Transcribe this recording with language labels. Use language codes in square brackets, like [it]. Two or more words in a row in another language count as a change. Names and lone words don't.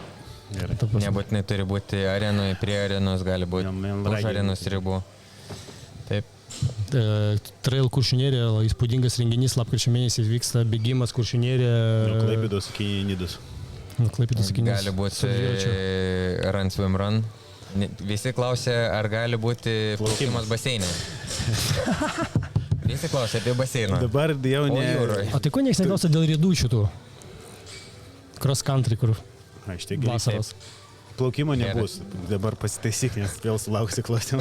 [lt] Nebūtinai turi būti arenoje, prie arenos, gali būti už arenos ribų. Taip. Trail Kuršių nerija, įspūdingas renginys, lapkričio mėnesį vyksta bėgimas Kuršių nerija. Nuo Klaipėdos iki Nidos. Gali būti [en] run, swim, run. [lt] Visi klausė, ar gali būti plaukimas baseine. Visi klausė apie baseiną. Dabar jau ne. O tai ko nieks neklausia dėl riedučių tų? [en] Cross country, [lt] kur vasaros. Plaukimo nebus. Dabar pasitaisyk, nes vėl sulauksi klausimą.